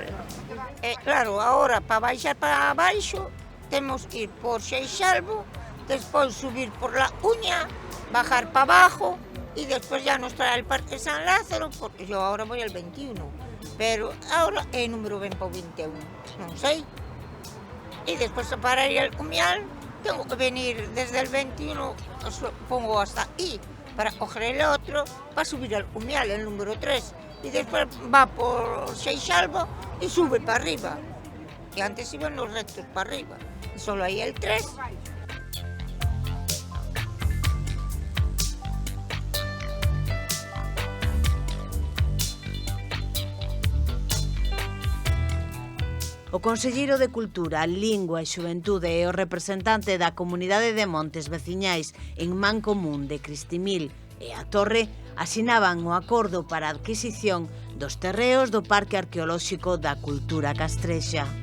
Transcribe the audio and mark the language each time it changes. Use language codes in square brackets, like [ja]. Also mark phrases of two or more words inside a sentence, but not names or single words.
[gl] E claro, agora para baixar para baixo temos que ir por Seixalbo, despois subir por La Uña, [es] bajar para abajo y después ya nos trae al Parque San Lázaro, porque yo ahora voy al 21, pero ahora el número ven para 21, [gl] non sei. [es] Y después para ir al Comial tengo que venir desde el 21, pongo hasta ahí para coger el otro, para subir al Comial, el número 3. Y después va por Seixalbo y sube para arriba. Y antes iban los rectos para arriba. Y solo hay el 3. [gl] O conselleiro de Cultura, Lingua e Xuventude e o representante da Comunidade de Montes Veciñais en Mancomún de Cristimil e a Torre asinaban o acordo para a adquisición dos terreos do Parque Arqueolóxico da Cultura Castrexa.